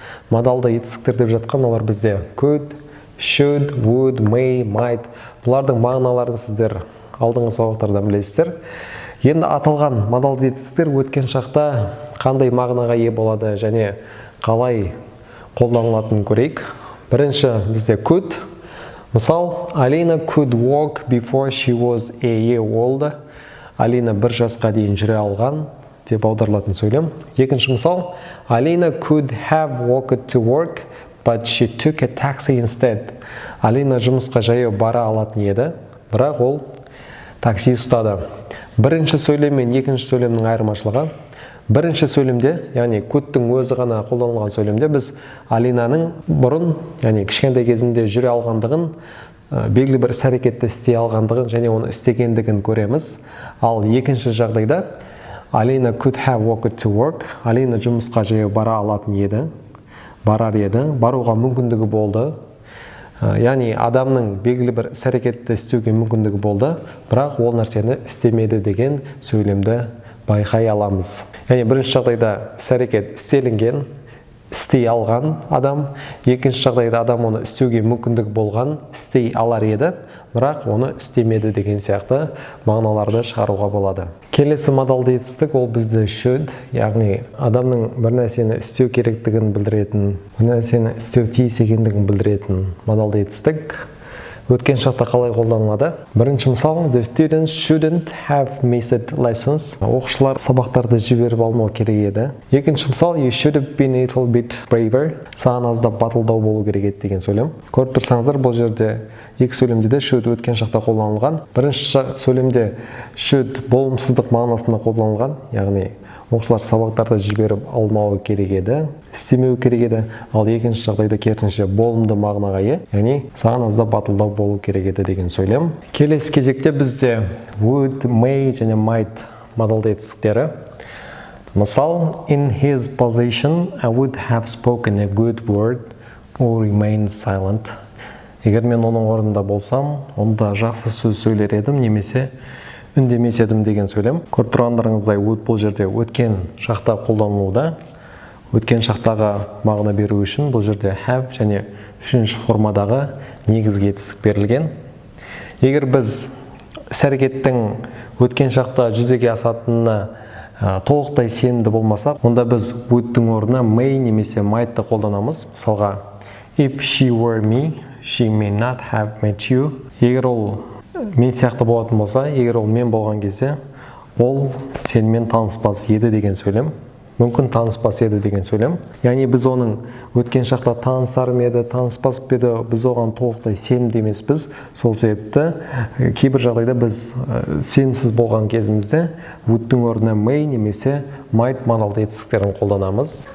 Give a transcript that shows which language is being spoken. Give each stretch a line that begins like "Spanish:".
Kazakh: Модалды етістіктер деп жатқан олар бізде could, should, would, may, might. Бұлардың мағыналарын сіздер алдыңғы сабақтардан білесіздер. Енді аталған модалды етістіктер өткен шақта қандай мағынаға ие болады және қалай қолданылатынын көрейік. Бірінші бізде could. Мысал,
English: Alina could walk before she was a year old.
Kazakh: Алина бір жасқа дейін жүре алған деп аударылатын сөйлем. Екінші мысал,
English: Alina could have walked to work, but she took a taxi instead.
Kazakh: Алина жұмысқа жаяу бара алатын еді, бірақ ол такси ұстады. Бірінші сөйлем мен екінші сөйлемнің айырмашылығы. Бірінші сөйлемде, яғни could'тың өзі ғана қолданылған сөйлемде біз Алинаның бұрын, яғни кішкентай кезінде жүре алғандығын, белгілі бір іс-әрекетті істей алғандығын және оны істегендігін көреміз. Ал екінші жағдайда
English: Alina could have walked to work.
Kazakh: Алина жұмысқа жаяу бара алатын еді, барар еді, баруға мүмкіндігі болды. Яғни адамның белгілі бір іс-әрекетті істеуге мүмкіндігі болды, бірақ ол нәрсені істемеді деген сөйлемді байқай аламыз. Яғни бірінші жағдайда іс-әрекет істелінген, істей алған адам, екінші жағдайда адам оны істеуге мүмкіндік болған, істей алар еді, бірақ оны істемеді деген сияқты мағыналарды шығаруға болады. Келесі модалды етістік ол бізде should, яғни адамның бір нәрсені істеу керектігін білдіретін, бір нәрсені істеу тиіс екендігін білдіретін модалды етістік. Өткен шақта қалай қолданылады? Бірінші мысал,
English: the students shouldn't have missed lessons.
Kazakh: Оқушылар сабақтарды жіберіп алмау керек еді. Екінші мысал,
English: you should have been a little bit braver.
Kazakh: Саған аздап батылдау болу керек еді деген сөйлем. Көріп тұрсаңыздар, бұл жерде екі сөйлемде де should өткен шақта қолданылған. Бірінші сөйлемде should болымсыздық мағынасында қолданылған, яғни оқушылар сабақтарды жіберіп алмауы керек еді, істемеу керек еді. Ал екінші жағдайда керісінше болымды мағынаға ие, яғни саған аздап батылдау болу керек еді деген сөйлем. Келесі кезекте бізде would, may және might модалды етістіктері. Мысал,
English: in his position, I would have spoken a good word or remained silent.
Kazakh: Егер мен оның орнында болсам, онда жақсы сөз сөйлер едім, немесе үндемес едім деген сөйлем. Көріп тұрғандарыңыздай would бұл жерде өткен шақта қолданылуда. Өткен шақтағы мағына беру үшін бұл жерде have және үшінші формадағы негізгі етістік берілген. Егер біз іс-әрекеттің өткен шақта жүзеге асатынына толықтай сенімді болмасақ, онда біз would'тың орнына may немесе might'ты қолданамыз. Мысалға,
English: if she were me, she may not have met you.
Kazakh: Егер ол мен сияқты болатын болса, егер ол мен болған кезде, ол сенімен таныспас еді деген сөйлем. Мүмкін таныспас еді деген сөйлем. Яғни біз оның өткен шақта танысар ма еді, таныспас па еді, біз оған толықтай сенімді емеспіз. Сол себепті кейбір жағдайда біз сенімсіз болған кезімізде would'тың орнына may немесе might модалды етістіктерін қолданамыз.